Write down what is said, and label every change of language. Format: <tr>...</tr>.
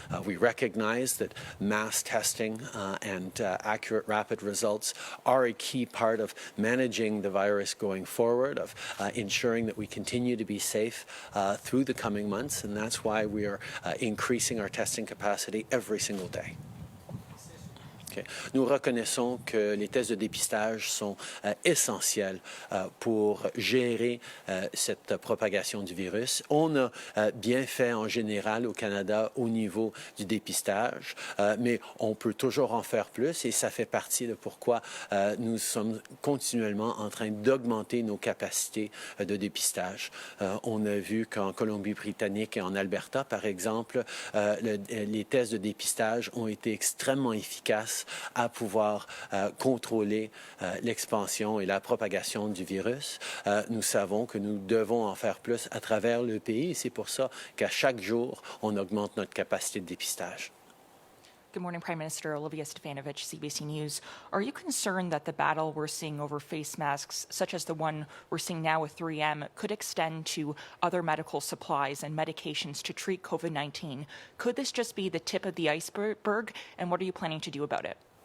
<en>We recognize that mass testing and accurate rapid results are a key part of managing the virus going forward, of ensuring that we continue to be safe through the coming months, and that's why we are increasing our testing capacity every single day.</en> <fr>Nous reconnaissons que les tests de dépistage sont essentiels pour gérer cette propagation du virus. On a bien fait en général au Canada au niveau du dépistage, mais on peut toujours en faire plus et ça fait partie de pourquoi nous sommes continuellement en train d'augmenter nos capacités de dépistage. On a vu qu'en Colombie-Britannique et en Alberta, par exemple, les tests de dépistage ont été extrêmement efficaces à pouvoir contrôler l'expansion et la propagation du virus. Nous savons que nous devons en faire plus à travers le pays et c'est pour ça qu'à chaque jour, on augmente notre capacité de dépistage.</fr> <en>Good morning, Prime Minister. Olivia Stefanovich, CBC News. Are you concerned that the battle we're seeing over face masks, such as the one we're seeing now with 3M, could extend to other medical supplies and medications to treat COVID-19? Could this just be the tip of the iceberg, and what are you planning to do about it?</en>